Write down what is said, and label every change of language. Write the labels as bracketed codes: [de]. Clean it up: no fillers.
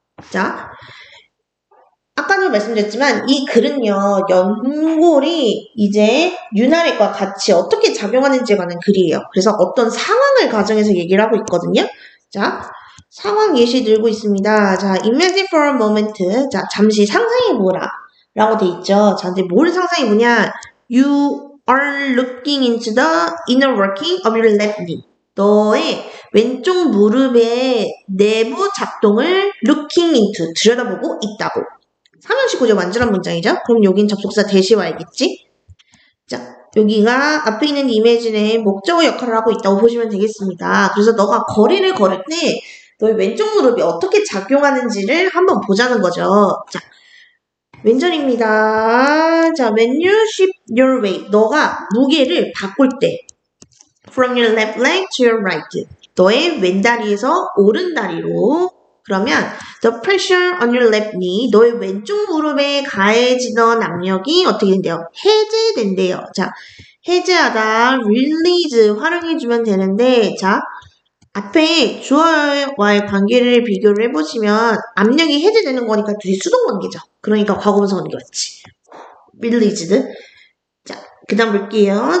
[ko] 자, 아까도 말씀드렸지만 이 글은요, 연골이 이제 윤활액과 같이 어떻게 작용하는지에 관한 글이에요. 그래서 어떤 상황을 가정해서 얘기를 하고 있거든요. 자, 상황 예시 들고 있습니다. [en] 자, imagine for a moment. [ko] 자, 잠시 상상해보라 라고 돼 있죠. 자, 근데 뭘 상상해보냐? [en] You are looking into the inner working of your left knee. [ko] 너의 왼쪽 무릎의 내부 작동을 [en] looking into, [ko] 들여다보고 있다고. 삼형식 구조 완전한 문장이죠? 그럼 여긴 접속사 대시 와야겠지? 자, 여기가 앞에 있는 이미지는 목적어 역할을 하고 있다고 보시면 되겠습니다. 그래서 너가 거리를 걸을 때 너의 왼쪽 무릎이 어떻게 작용하는지를 한번 보자는 거죠. 자, 왼절입니다. [en] 자, when you shift your weight, [ko] 너가 무게를 바꿀 때 [en] from your left leg to your right, [ko] 너의 왼다리에서 오른다리로, 그러면 [en] the pressure on your left knee, [ko] 너의 왼쪽 무릎에 가해지던 압력이 어떻게 된대요? 해제된대요. 자, 해제하다, release 활용해주면 되는데, 자, 앞에 주어와의 관계를 비교를 해보시면 압력이 해제되는 거니까 둘이 수동관계죠. 그러니까 과거분사 관계였지. released. 자, 그 다음 볼게요.